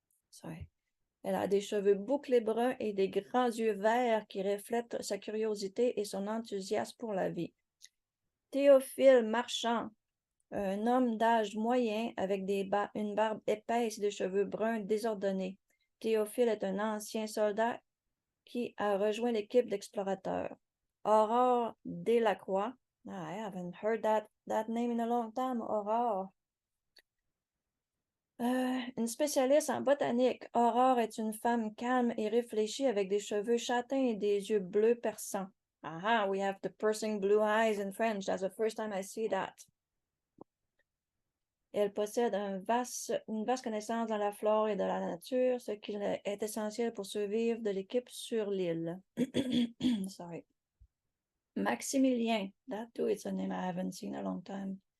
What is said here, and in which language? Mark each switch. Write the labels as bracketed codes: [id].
[en] Sorry. [fr] Elle a des cheveux bouclés bruns et des grands yeux verts qui reflètent sa curiosité et son enthousiasme pour la vie. Théophile Marchand, un homme d'âge moyen avec une barbe épaisse et des cheveux bruns désordonnés. Théophile est un ancien soldat qui a rejoint l'équipe d'explorateurs. [en] Aurore Delacroix, I haven't heard that name in a long time, Aurore. [fr] Une spécialiste en botanique. Aurore est une femme calme et réfléchie avec des cheveux châtains et des yeux bleus perçants. [en] Aha, we have the piercing blue eyes in French. That's the first time I see that. [fr] Elle possède une vaste connaissance dans la flore et de la nature, ce qui est essentiel pour survivre de l'équipe sur l'île. [en] Sorry. Maximilien. That too, it's a name I haven't seen in a long time.